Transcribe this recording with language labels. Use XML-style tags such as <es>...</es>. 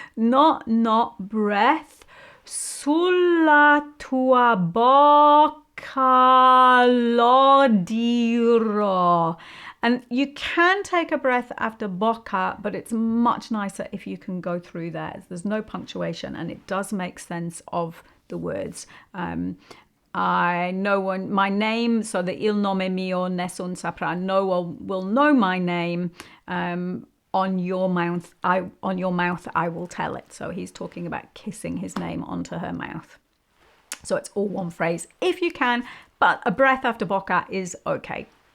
<en>Not, breath.</en> <it>Sulla tua bocca lo dirò.</it> <en>And you can take a breath after bocca, but it's much nicer if you can go through there. There's no punctuation and it does make sense of the words. I know my name, so the</en> <it>il nome mio nessun saprà.</it> <en>No one will know my name. On your mouth, I will tell it. So he's talking about kissing his name onto her mouth. So it's all one phrase if you can, but a breath after bocca is okay.</en>